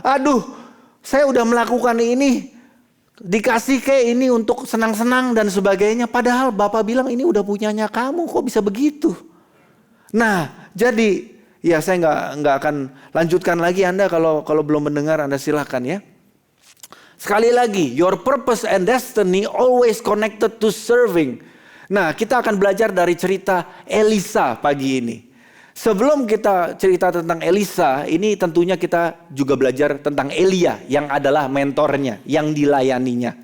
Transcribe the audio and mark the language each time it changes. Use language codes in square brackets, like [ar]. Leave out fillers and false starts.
[id] Aduh, saya udah melakukan ini. Dikasih kayak ini untuk senang-senang dan sebagainya. Padahal Bapak bilang ini udah punyanya kamu, kok bisa begitu? Nah, jadi ya saya nggak akan lanjutkan lagi. Anda kalau belum mendengar, Anda silakan ya. Sekali lagi, [en] your purpose and destiny always connected to serving. [id] Nah, kita akan belajar dari cerita Elisa pagi ini. Sebelum kita cerita tentang Elisa, ini tentunya kita juga belajar tentang Elia yang adalah mentornya, yang dilayaninya.